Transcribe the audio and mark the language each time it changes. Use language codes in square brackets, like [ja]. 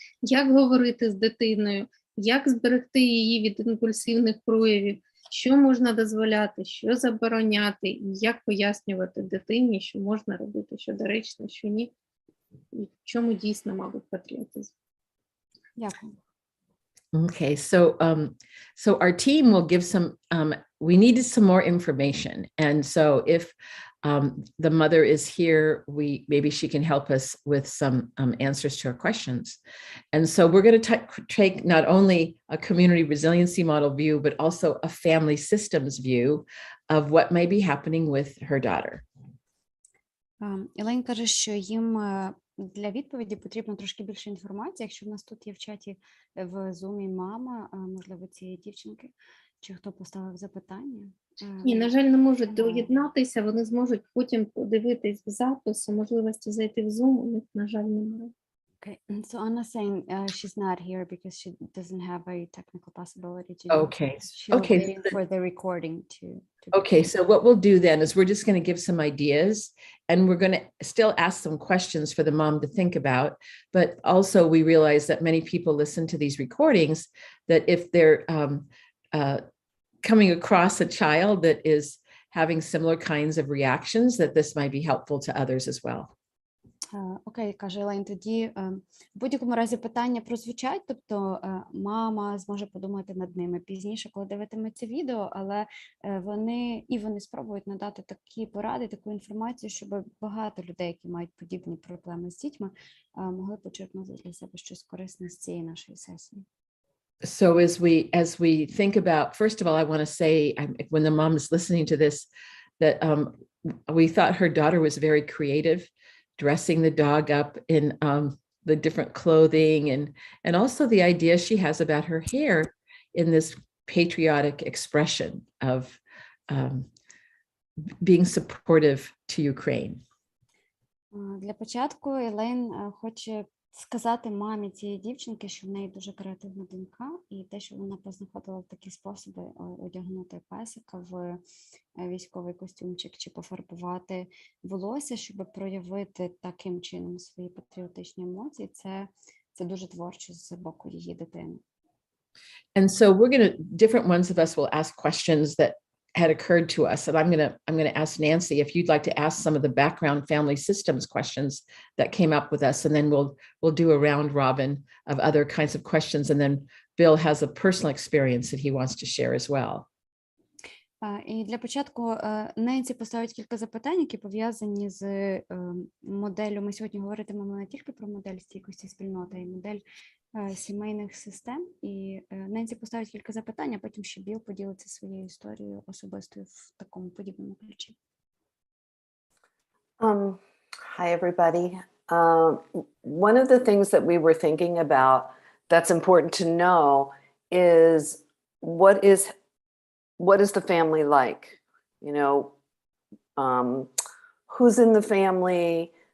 [uk] Як говорити з дитиною? Як зберегти її від імпульсивних проявів? Що можна дозволяти, що забороняти? І як пояснювати дитині, що можна робити, що доречно, що ні? І в чому дійсно, мабуть, патріотизм? Дякую. [en] Okay, so our team will give some, we needed some more information. And so if the mother is here, maybe she can help us with some answers to our questions. And so we're going to take not only a community resiliency model view, but also a family systems view of what may be happening with her daughter. [uk] Elaine каже, що їм для відповіді потрібно трошки більше інформації. Якщо в нас тут є в чаті в Zoom мама, можливо, цієї дівчинки, чи хто поставив запитання? Ні, на жаль, не можуть доєднатися, вони зможуть потім подивитись в запису, можливості зайти в Zoom, у них, на жаль, немає. [en] Okay, and so Anna's saying she's not here because she doesn't have a technical possibility to. Okay. She's Okay. waiting for the recording to Okay, so what we'll do then is we're just going to give some ideas, and we're going to still ask some questions for the mom to think about. But also, we realize that many people listen to these recordings, that if they're coming across a child that is having similar kinds of reactions, that this might be helpful to others as well. [uk] Окей, каже Елейн, тоді в будь-якому разі питання прозвучать, тобто мама зможе подумати над ними пізніше, коли дивитиметься відео, але вони спробують надати такі поради, таку інформацію, щоб багато людей, які мають подібні проблеми з дітьми, могли почерпнути для себе щось корисне з цієї нашої сесії. [en] So as we think about, first of all, I want to say, when the mom is listening to this, that we thought her daughter was very creative, dressing the dog up in the different clothing, and also the idea she has about her hair in this patriotic expression of being supportive to Ukraine. [uk] Для початку Елейн хоче сказати мамі цієї дівчинки, що в неї дуже креативна донька, і те, що вона познаходила такі способи одягнути песика в військовий костюмчик чи пофарбувати волосся, щоб проявити таким чином свої патріотичні емоції, це дуже творчо з боку її дитини. [en] And so different ones of us will ask questions that had occurred to us. And I'm going to ask Nancy if you'd like to ask some of the background family systems questions that came up with us, and then we'll do a round robin of other kinds of questions, and then Bill has a personal experience that he wants to share as well. [uk] І для початку Ненсі поставить кілька запитань, які пов'язані з моделлю. Ми сьогодні говоритимемо не тільки про модель стійкості спільноти, а й модель сімейних систем. І Ненсі поставить кілька запитань, а потім ще Біл поділиться своєю історією особистою в такому подібному ключі. [en] Hi, everybody. One of the things that we were thinking about that's important to know is what is the family like? You know, who's in the family?